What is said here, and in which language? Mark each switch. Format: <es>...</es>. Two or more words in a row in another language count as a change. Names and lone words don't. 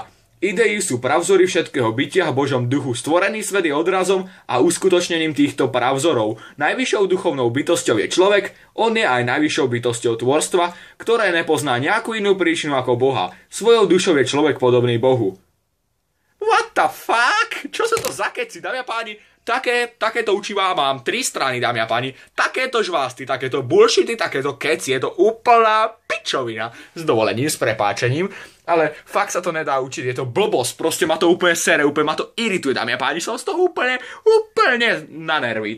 <sk>Idei sú pravzory všetkého bytia v Božom duchu. Stvorený svet je odrazom a uskutočnením týchto pravzorov. Najvyššou duchovnou bytosťou je človek, on je aj najvyššou bytosťou tvorstva, ktoré nepozná nejakú inú príčinu ako Boha. Svojou dušou je človek podobný Bohu.</sk> <en>What the fuck?</en> <sk>Čo sú to za keci, dámy a páni? Takéto učivá mám 3 strany, dámy a páni. Takéto žvásty, takéto bullshity, takéto keci. Je to úplná pičovina. S dovolením, s prepáčením. Ale fakt sa to nedá učiť. Je to blbosť. Proste ma to úplne sere, úplne ma to irituje, dámy a páni. Som z toho úplne na nervy.</sk>